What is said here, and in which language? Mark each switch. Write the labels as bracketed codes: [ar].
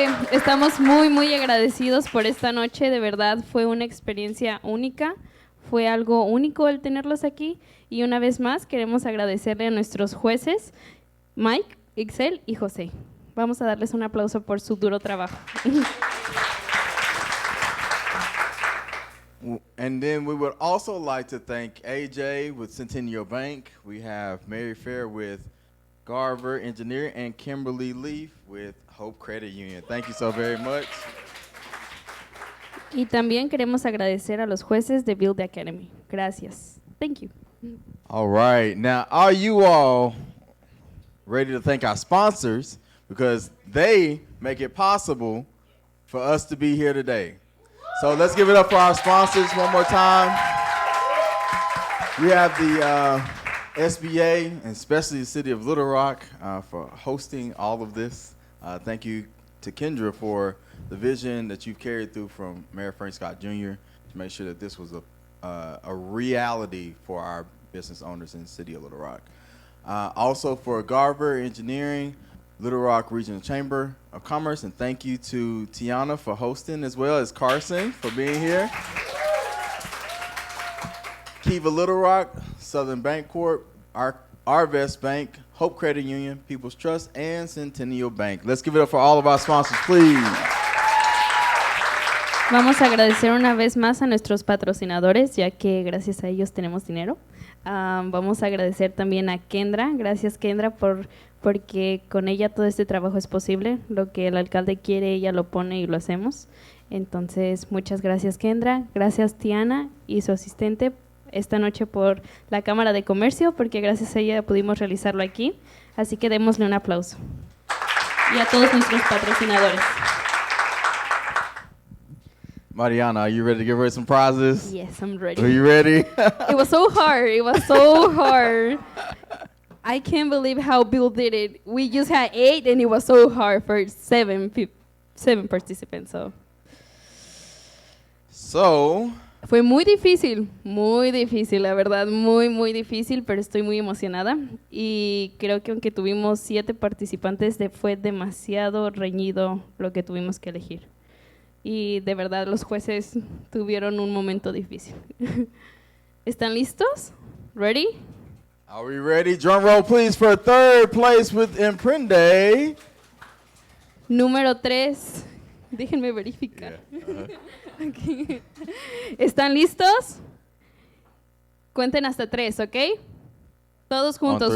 [es] Estamos muy agradecidos por esta noche, de verdad fue una experiencia única, fue algo único el tenerlos aquí y una vez más queremos agradecerle a nuestros jueces, Mike, Ixel y José. Vamos a darles un aplauso por su duro trabajo. [en] And then we would also like to thank AJ with Centennial Bank. We have Mary Fair with Garver Engineering and Kimberly Leaf with Hope Credit Union. Thank you so very much. [es] Y también queremos agradecer a los jueces de Build the Academy. Gracias. [en] Thank you. All right. Now, are you all ready to thank our sponsors? Because they make it possible for us to be here today. So let's give it up for our sponsors one more time. We have the SBA, and especially the city of Little Rock, for hosting all of this. Thank you to Kendra for the vision that you've carried through from Mayor Frank Scott Jr. to make sure that this was a a reality for our business owners in the city of Little Rock. Also for Garver Engineering, Little Rock Regional Chamber of Commerce, and thank you to Tiana for hosting, as well as Carson for being here. Kiva Little Rock, Southern Bancorp, Arvest Bank, Hope Credit Union, People's Trust, and Centennial Bank. Let's give it up for all of our sponsors, please. [es] Vamos a agradecer una vez más a nuestros patrocinadores, ya que gracias a ellos tenemos dinero. Vamos a agradecer también a Kendra. Gracias, Kendra, porque con ella todo este trabajo es posible. Lo que el alcalde quiere, ella lo pone y lo hacemos. Entonces, muchas gracias, Kendra. Gracias, Tiana y su asistente esta noche por la Cámara de Comercio, porque gracias a ella pudimos realizarlo aquí. Así que démosle un aplauso. Y a todos nuestros patrocinadores. [en] Mariana, are you ready to give her some prizes? Yes, I'm ready. Are you ready? It was so hard. It was so hard. I can't believe how Bill did it. We just had 8, and it was so hard for 7 participants. So, [es] fue muy difícil, la verdad, muy difícil, pero estoy muy emocionada. Y creo que aunque tuvimos 7 participantes, fue demasiado reñido lo que tuvimos que elegir. Y de verdad los jueces tuvieron un momento difícil. ¿Están listos? Ready? [en] Are we ready? Drum roll, please, for third place with Emprende. [es] Número 3. Déjenme verificar. [en] Yeah. [es] Okay. ¿Están listos? Cuenten hasta 3, ¿ok? Todos juntos.